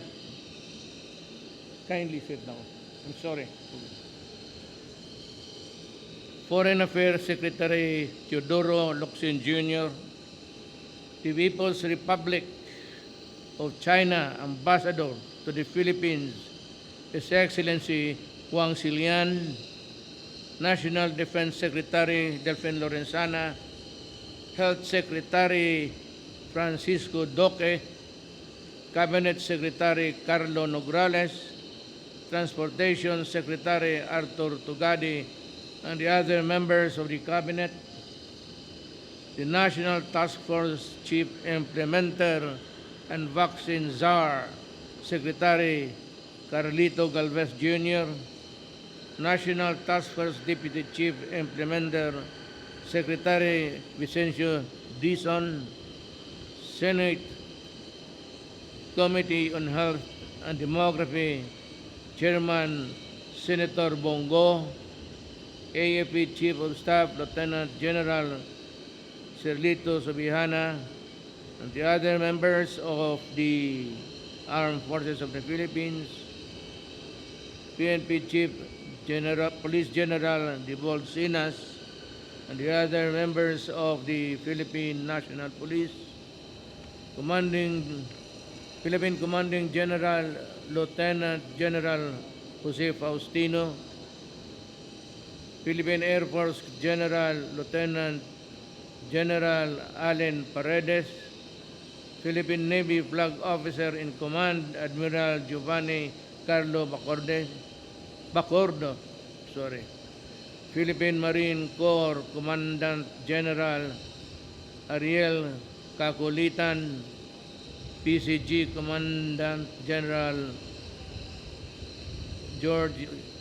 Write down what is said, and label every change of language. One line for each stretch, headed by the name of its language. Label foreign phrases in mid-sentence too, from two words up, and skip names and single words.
English: Kindly sit down. I'm sorry. Foreign Affairs Secretary Teodoro Locsin Jr., the People's Republic of China Ambassador to the Philippines, His Excellency Huang Xilian, National Defense Secretary Delfin Lorenzana, Health Secretary Francisco Duque, Cabinet Secretary Carlo Nograles, Transportation Secretary Arthur Tugadi, and the other members of the Cabinet, the National Task Force Chief Implementer and Vaccine Czar, Secretary Carlito Galvez Jr., National Task Force Deputy Chief Implementer, Secretary Vicencio Dizon, Senate Committee on Health and Demography, Chairman Senator Bongo, AFP Chief of Staff Lieutenant General Serlito Subihana, and the other members of the Armed Forces of the Philippines, PNP Chief General, Police General Dibol Sinas, and the other members of the Philippine National Police, Philippine Commanding General Lieutenant General Jose Faustino, Philippine Air Force General Lieutenant General Allen Paredes, Philippine Navy Flag Officer in Command Admiral Giovanni Carlo Bacordo, Philippine Marine Corps Commandant General Ariel Kakulitan, PCG Commandant General George